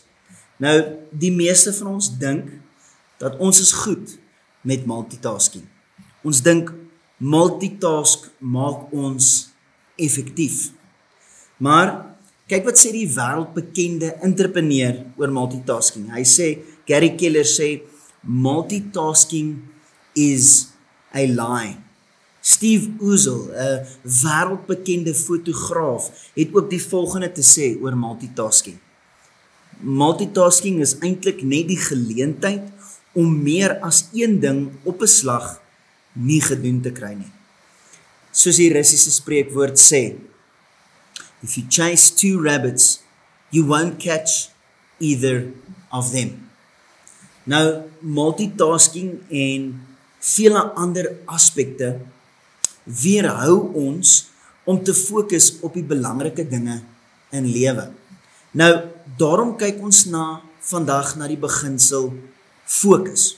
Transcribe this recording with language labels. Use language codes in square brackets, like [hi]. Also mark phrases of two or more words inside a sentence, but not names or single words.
[af] Nou die meeste van ons dink dat ons is goed met multitasking. Ons dink multitask maak ons effektief. Maar kyk wat sê die wêreldbekende entrepreneur oor multitasking. Hy sê, Gary Keller sê, [en] multitasking is a lie. [af] Steve Ozel, 'n wêreldbekende fotograaf, het ook die volgende te sê oor multitasking. Multitasking is eintlik net die geleentheid om meer as een ding op 'n slag nie gedoen te kry nie. Soos die Russiese spreekwoord sê, [en] if you chase two rabbits, you won't catch either of them. [af] Nou, multitasking en vele ander aspekte weerhou ons om te fokus op die belangrike dinge in lewe. Nou, daarom kyk ons vandag na die beginsel fokus.